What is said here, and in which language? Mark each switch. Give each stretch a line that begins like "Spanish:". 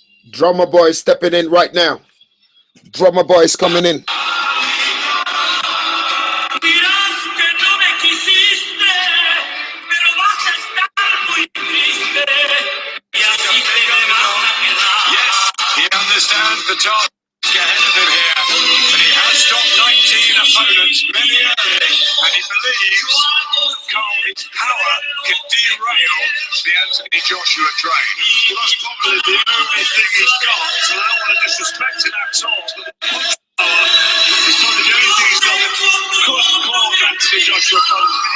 English: Drummer boy is stepping in right now. Drummer boy is coming in.
Spanish: Dirás que no me quisiste, pero vas a estar muy triste. Y así te vas a quedar.
English: Yes, he understands the task ahead of him here, but he has stopped 19 opponents very early, and he believes Carl, his power can derail the Anthony Joshua train. Well, that's probably the only thing he's got, so I don't want to disrespect him at all, but the punch power is probably the only thing he's got that could cause Anthony Joshua opponents.